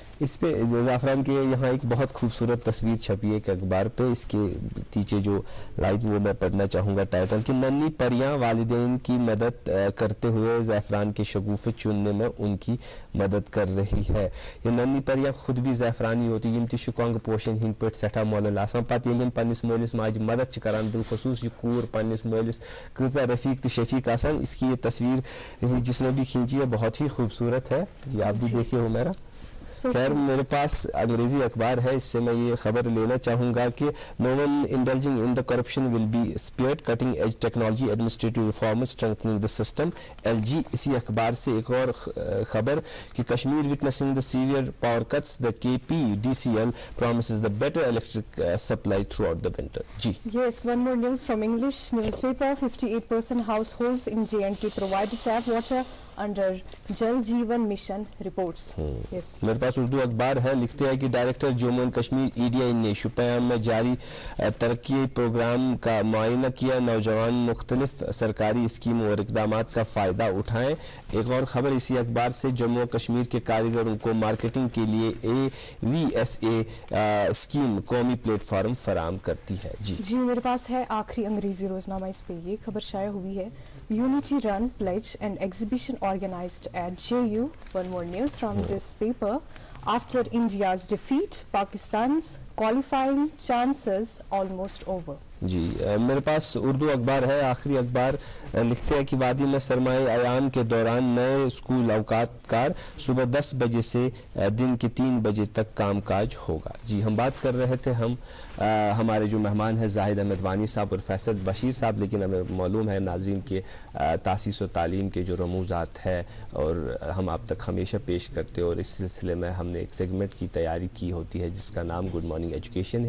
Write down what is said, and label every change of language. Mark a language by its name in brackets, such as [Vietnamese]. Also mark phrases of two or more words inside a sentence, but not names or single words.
[Hindi] इस पे जाफरान के यहाँ एक बहुत खूबसूरत तस्वीर छपी है एक अखबार पे, इसके नीचे जो लाइन वो मैं पढ़ना चाहूंगा टाइटल कि नन्ही परियां वालिदैन की मदद करते हुए ज़ैफ़रान के शगुफ़े चुनने में उनकी मदद कर रही है। ये नन्ही परियां खुद भी ज़ैफ़रानी होती [Kashmiri] यम शुकांग पोशन हिंद पे सठा मोल आसान पत ये पन्निस मलिस माज मदद करान बिलखसूस ये कूर पन्निस मलिस कजा रफीक तो शफीक आसान। [Hindi] इसकी ये तस्वीर जिसने भी खींची है बहुत ही खूबसूरत है। जी आप भी देखिए हो मेरा। खैर मेरे पास अंग्रेजी अखबार है, इससे मैं ये खबर लेना चाहूंगा कि [English] no one indulging in the corruption will be spared, cutting edge technology administrative reform strengthening the system. LG [Hindi] इसी अखबार से एक और खबर कि [English] Kashmir witnessing the severe power cuts, the KPDCL promises the better electric supply throughout the winter। जी Yes, one more news from English newspaper. 58% households in J&K provided tap water under Jal Jeevan Mission reports। Yes. [Hindi] मेरे पास उर्दू अखबार है, लिखते हैं कि डायरेक्टर जम्मू एंड कश्मीर EDI ने शुपियां में जारी तरक्की प्रोग्राम का मुआयना किया, नौजवान मुख्तलिफ सरकारी स्कीम और इकदाम का फायदा उठाएं। एक और खबर इसी अखबार से, जम्मू और कश्मीर के कारीगरों को मार्केटिंग के लिए AVSA स्कीम कौमी प्लेटफॉर्म फराम करती है। जी मेरे पास है आखिरी अंग्रेजी रोजनामा, इस पे ये खबर शाया हुई है। [English] Unity Run pledge and exhibition organized at JU। One more news from this paper. After India's defeat, Pakistan's qualifying chances almost over। [Hindi] जी मेरे पास उर्दू अखबार है, आखिरी अखबार, लिखते हैं कि वादी में सरमाए आयाम के दौरान नए स्कूल अवकातकार सुबह 10 बजे से दिन के 3 बजे तक कामकाज होगा। जी हम बात कर रहे थे हमारे जो मेहमान हैं जाहिद अहमद वानी साहब और फैसल बशीर साहब, लेकिन हमें मालूम है नाज़रीन के तासीस और तालीम के जो रमूज़ात है और हम आप तक हमेशा पेश करते और इस सिलसिले में हमने एक सेगमेंट की तैयारी की होती है जिसका नाम गुड मॉर्निंग एजुकेशन है।